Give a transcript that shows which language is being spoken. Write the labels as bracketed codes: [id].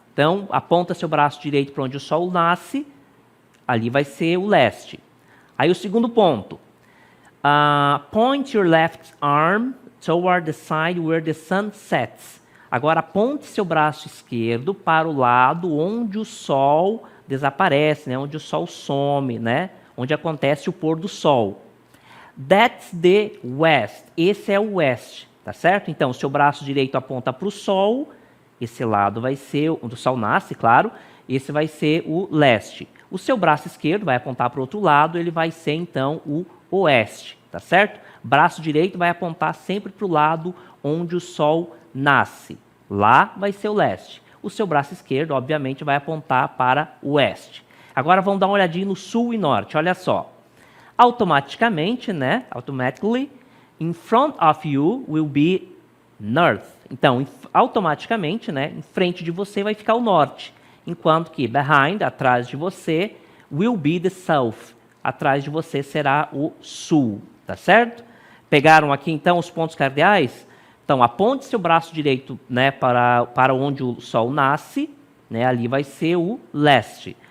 [pt] Então, aponta seu braço direito para onde o sol nasce, ali vai ser o leste. Aí o segundo ponto. [en] Point your left arm toward the side where the sun sets. [pt] Agora, aponte seu braço esquerdo para o lado onde o sol desaparece, né? Onde o sol some, né? Onde acontece o pôr do sol. [en] That's the west. [pt] Esse é o oeste, tá certo? Então, o seu braço direito aponta para o sol, esse lado vai ser onde o sol nasce, claro, esse vai ser o leste. O seu braço esquerdo vai apontar para o outro lado, ele vai ser, então, o oeste, tá certo? Braço direito vai apontar sempre para o lado onde o sol nasce. Lá vai ser o leste. O seu braço esquerdo, obviamente, vai apontar para o oeste. Agora vamos dar uma olhadinha no sul e norte. Olha só. Automaticamente, né? [en] Automatically, in front of you will be north. [pt] Então, automaticamente, né? Em frente de você vai ficar o norte. Enquanto que behind, atrás de você, [en] will be the south. [pt] Atrás de você será o sul. Tá certo? Pegaram aqui, então, os pontos cardeais? Então, aponte seu braço direito, né, para onde o sol nasce, né, ali vai ser o leste.